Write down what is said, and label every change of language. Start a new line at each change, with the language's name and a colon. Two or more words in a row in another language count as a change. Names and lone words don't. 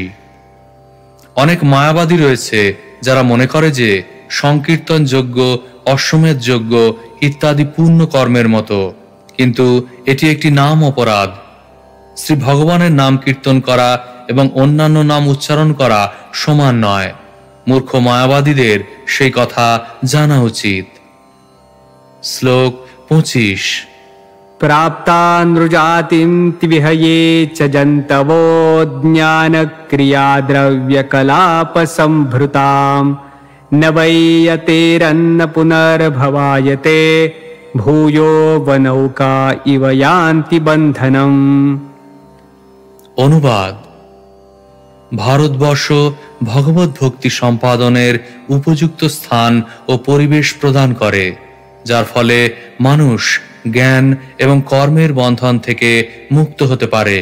Bangla: অনেক মায়াবাদী রয়েছে যারা মনে করে যে সংকীর্তন যজ্ঞ, অশ্বমেধ যজ্ঞ ইত্যাদি পূর্ণ কর্মের মতো, কিন্তু এটি একটি নাম অপরাধ। শ্রী ভগবানের নাম কীর্তন করা এবং অন্যান্য নাম উচ্চারণ করা সমান নয়। মূর্খ মায়াবাদীদের সেই কথা জানা উচিত। শ্লোক 25।
Sanskrit: प्राप्ता नृजातिं त्विहये च जन्तवो ज्ञानक्रियाद्रव्यकलापसम्भृतां, न वै यतेरन्न पुनर्भवायते, भूयो वनौका इव यान्ति बन्धनम्।
Bangla: অনুবাদ: ভারতবর্ষ ভগবত ভক্তি সম্পাদনের উপযুক্ত স্থান ও পরিবেশ প্রদান করে, যার ফলে মানুষ জ্ঞান এবং কর্মের বন্ধন থেকে মুক্ত হতে পারে।